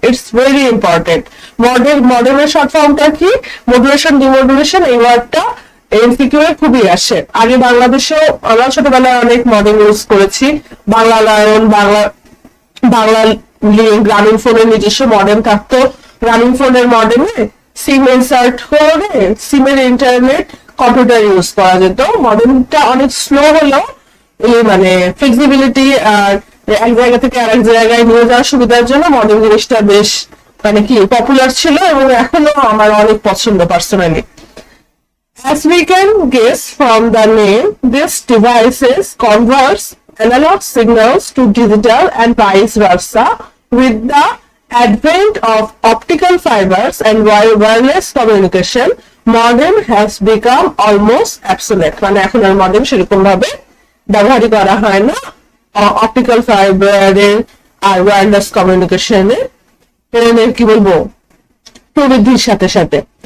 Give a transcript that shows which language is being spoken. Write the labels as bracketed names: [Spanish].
[English] It's very important. Modemer short form [Bangla] টা কি? modulation demodulation এই ওয়ার্ডটা এমসিকিউ এ খুবই আসে। আগে বাংলাদেশেও আমরা ছোটবেলায় অনেক মডেম ইউজ করেছি, বাংলা লায়ন, বাংলা গ্রামীণ ফোনের নিজস্ব মডেম থাকতো। গ্রামীণ ফোনের মডেমে সিম ইনসার্ট করে সিমের ইন্টারনেট কম্পিউটার ইউজ করা যেত। মডেমটা অনেক স্লো হলেও মানে ফ্লেক্সিবিলিটি আর এক জায়গা থেকে আরেক জায়গায় নিয়ে যাওয়ার সুবিধার জন্য মডেম জিনিসটা বেশ মানে কি পপুলার ছিল এবং এখনো আমার অনেক পছন্দ personally. [English] As we can guess from the name, these devices converts analog signals to digital and vice versa. With the advent of optical fibers and wireless communication, modem has become almost obsolete. [Bangla] মানে এখন আর modem সেরকম ভাবে ব্যবহারই করা হয় না optical ফাইবারের আর wireless কমিউনিকেশনের কি বলবো প্রবৃদ্ধির সাথে সাথে।